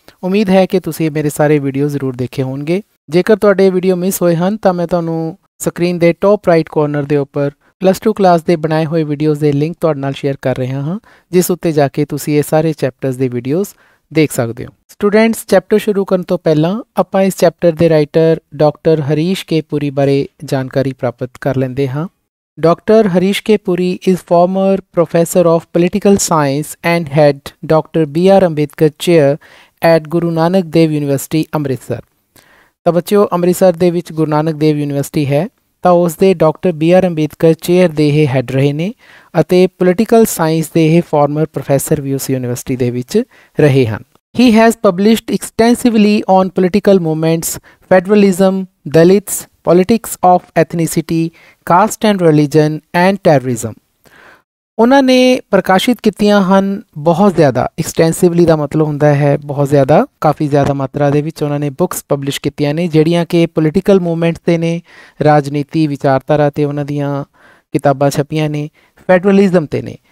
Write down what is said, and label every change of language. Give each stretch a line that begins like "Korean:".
Punjabi: ਉਮੀਦ ਹੈ ਕਿ ਤੁਸੀਂ ਮੇਰੇ ਸਾਰੇ ਵੀਡੀਓ ਜ਼ਰੂਰ ਦੇਖੇ ਹੋਣਗੇ। ਜੇਕਰ ਤੁਹਾਡੇ ਵੀਡੀਓ ਮਿਸ ਹੋਏ ਹਨ ਤਾਂ ਮੈਂ ਤੁਹਾਨੂੰ ਸਕਰੀਨ ਦੇ ਟੌਪ ਰਾਈਟ ਕਾਰਨਰ ਦੇ ਉੱਪਰ +2 ਕਲਾਸ ਦੇ ਬਣਾਏ ਹੋਏ ਵੀਡੀਓਜ਼ ਦੇ ਲਿੰਕ ਤੁਹਾਡੇ ਨਾਲ ਸ਼ੇਅਰ ਕਰ ਰਿਹਾ ਹਾਂ, ਜਿਸ ਉੱਤੇ ਜਾ ਕੇ ਤੁਸੀਂ ਇਹ ਸਾਰੇ ਚੈਪਟਰਸ ਦੇ ਵੀਡੀਓਜ਼ ਦੇਖ ਸਕਦੇ ਹੋ। ਸਟੂਡੈਂਟਸ, ਚੈਪਟਰ ਸ਼ੁਰੂ ਕਰਨ ਤੋਂ ਪਹਿਲਾਂ ਆਪਾਂ ਇਸ ਚੈਪਟਰ ਦੇ ਰਾਈਟਰ ਡਾਕਟਰ ਹਰੀਸ਼ ਕੇ ਪੁਰੀ ਬਾਰੇ ਜਾਣਕਾਰੀ ਪ੍ਰਾਪਤ ਕਰ ਲੈਂਦੇ ਹਾਂ।
English: Dr. Harish K. Puri is former professor of political science and had Dr. B.R. Ambedkar Chair at Guru Nanak Dev University, Amritsar.
Punjabi: ਤਾਂ ਬੱਚਿਓ, ਅੰਮ੍ਰਿਤਸਰ ਦੇ ਵਿੱਚ ਗੁਰੂ ਨਾਨਕ ਦੇਵ ਯੂਨੀਵਰਸਿਟੀ ਹੈ, ਤਾਂ ਉਸ ਦੇ ਡਾਕਟਰ B.R. ਅੰਬੇਦਕਰ ਚੇਅਰ ਦੇ ਇਹ ਹੈੱਡ ਰਹੇ ਨੇ ਅਤੇ ਪੋਲੀਟੀਕਲ ਸਾਇੰਸ ਦੇ ਇਹ ਫਾਰਮਰ ਪ੍ਰੋਫੈਸਰ ਵੀ ਉਸ ਯੂਨੀਵਰਸਿਟੀ ਦੇ ਵਿੱਚ ਰਹੇ ਹਨ।
English: He has published extensively on political movements, federalism, Dalits, politics of ethnicity, caste and religion and terrorism।
Punjabi: ਉਹਨਾਂ ਨੇ ਪ੍ਰਕਾਸ਼ਿਤ ਕੀਤੀਆਂ ਹਨ ਬਹੁਤ ਜ਼ਿਆਦਾ। ਐਕਸਟੈਂਸਿਵਲੀ ਦਾ ਮਤਲਬ ਹੁੰਦਾ ਹੈ ਬਹੁਤ ਜ਼ਿਆਦਾ, ਕਾਫੀ ਜ਼ਿਆਦਾ ਮਾਤਰਾ ਦੇ ਵਿੱਚ ਉਹਨਾਂ ਨੇ ਬੁੱਕਸ ਪਬਲਿਸ਼ ਕੀਤੀਆਂ ਨੇ ਜਿਹੜੀਆਂ ਕਿ ਪੋਲੀਟੀਕਲ ਮੂਵਮੈਂਟਸ 'ਤੇ ਨੇ, ਰਾਜਨੀਤੀ ਵਿਚਾਰਧਾਰਾ 'ਤੇ ਉਹਨਾਂ ਦੀਆਂ ਕਿਤਾਬਾਂ ਛਪੀਆਂ ਨੇ, ਫੈਡਰਲਿਜ਼ਮ 'ਤੇ ਨੇ।